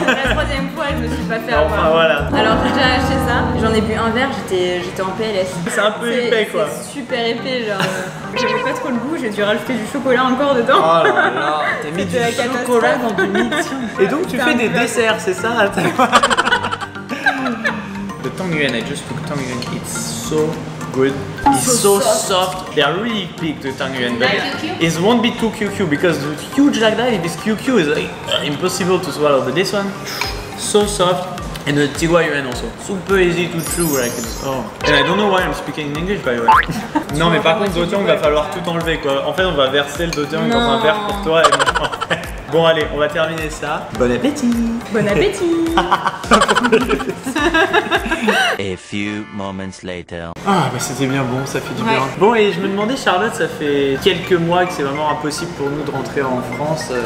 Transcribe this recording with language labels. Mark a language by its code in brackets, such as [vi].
[fr] La 3e fois, je me suis pas fait avoir. Enfin voilà. Alors j'ai déjà acheté ça, j'en ai bu un verre, j'étais en PLS. C'est un peu épais quoi. C'est super épais, genre. J'avais pas trop le goût, j'ai dû rajouter du chocolat encore dedans. Oh là là, t'as mis du chocolat dans du Mijiang. Et donc tu fais des desserts, c'est ça? [en] The tang yuan, I just took tang yuan, it's so good. It's so soft. They are really big, the tang yuan, but it won't be too QQ because the huge like that, this QQ is like impossible to swallow. But this one, so soft. And the tigua yuan also. Super easy to chew, like it's, oh. And I don't know why I'm speaking in English by the way. [fr] Non mais par contre Dojiang, va falloir tout enlever quoi. En fait on va verser le Dojiang dans un verre pour toi et moi Bon allez, on va terminer ça. Bon appétit. Bon appétit. [en] A few moments later. [fr] Ah bah c'était bien bon, ça fait du bien. Bon et je me demandais Charlotte, ça fait quelques mois que c'est vraiment impossible pour nous de rentrer en France.